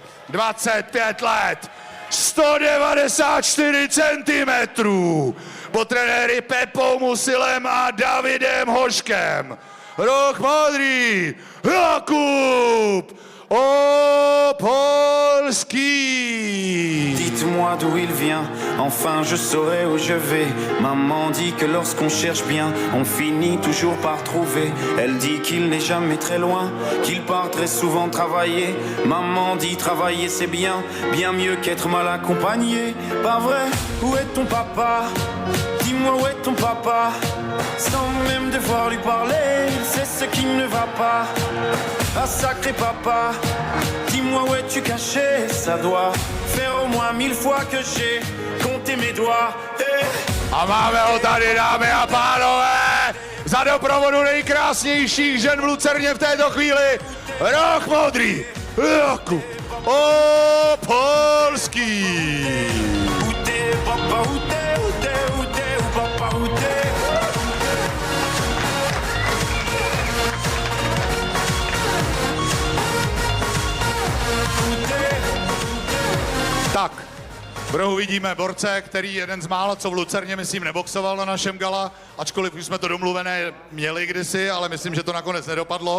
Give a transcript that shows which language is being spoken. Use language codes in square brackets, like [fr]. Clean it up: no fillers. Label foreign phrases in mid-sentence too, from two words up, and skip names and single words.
[cs] 25 let. 194 cm. Po trenéry Pepou Musilem a Davidem Hoškem. Roh modrý. Jakub Opolský. [fr] Dites-moi d'où il vient, enfin je saurai où je vais. Maman dit que lorsqu'on cherche bien, on finit toujours par trouver. Elle dit qu'il n'est jamais très loin, qu'il part très souvent travailler. Maman dit travailler c'est bien, bien mieux qu'être mal accompagné. Pas vrai, où est ton papa? Dis-moi où est ton papa? Sans même devoir lui parler, c'est ce qui ne va pas. Ah sacré papa, dis-moi où es-tu caché? Ça doit faire au moins 1000 fois que j'ai compté mes doigts. [cs] A máme ho tady, dámy a pánové, za doprovodu nejkrásnějších žen v Lucerně v této chvíli, roh modrý, Jakub Opolský. [fr] Où t'es, papa, où t'es, où t'es, où t'es, où papa, où t'es? [cs] Tak, v rohu vidíme borce, který jeden z mála, co v Lucerně, myslím, neboxoval na našem gala, ačkoliv už jsme to domluvené měli kdysi, ale myslím, že to nakonec nedopadlo.